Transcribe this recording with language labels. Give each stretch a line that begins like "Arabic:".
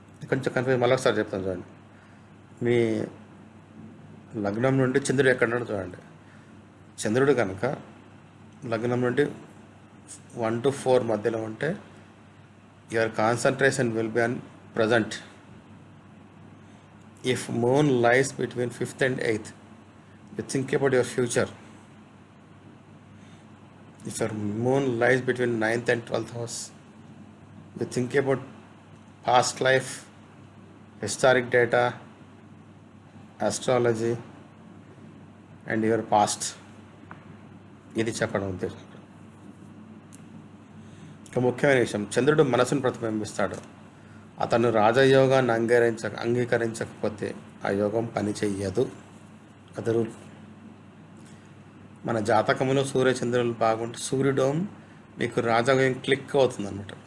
Telugu: కొంచెం కన్ఫ్యూజ్, మళ్ళీ ఒకసారి చెప్తాను చూడండి. మీ లగ్నం నుండి చంద్రుడు ఎక్కడ చూడండి. చంద్రుడు కనుక లగ్నం నుండి 1 to 4 మధ్యలో ఉంటే
English: Your concentration will be on present. If moon lies between 5th and 8th, you think about your future. If your moon lies between 9th and 12th house, you think about past life, historic data, astrology and your past.
Telugu: ఇది చెప్పడం ఉద్దేశం. ఒక ముఖ్యమైన విషయం, చంద్రుడు మనసును ప్రతిబింబిస్తాడు. అతను రాజయోగాన్ని అంగీకరించకపోతే ఆ యోగం పని చెయ్యదు. అది రూల్. మన జాతకంలో సూర్యచంద్రులు బాగుంటే సూర్యుడు మీకు రాజయోగం క్లిక్ అవుతుంది అనమాట.